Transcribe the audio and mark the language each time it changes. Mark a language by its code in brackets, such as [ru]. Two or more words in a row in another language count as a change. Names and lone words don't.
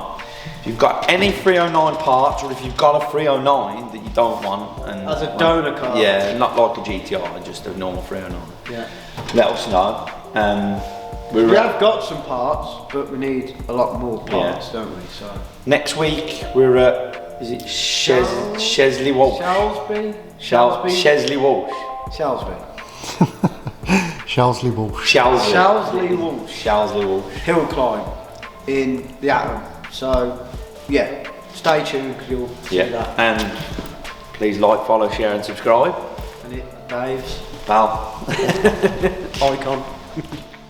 [en] If you've got any 309 parts, or if you've got a 309 that you don't want, and as a donor car, yeah, not like a GTR, just a normal 309. Yeah. Let us know. We have got some parts, but we need a lot more parts, don't we? So next week we're at, is it Chesley Walsh? Chesley Walsh. Shalsley Walsh. Shalsley Walsh. Shalsley Walsh. Hill climb in the Atom. So yeah, stay tuned because you'll see that. And please like, follow, share and subscribe. And it Dave's pal icon.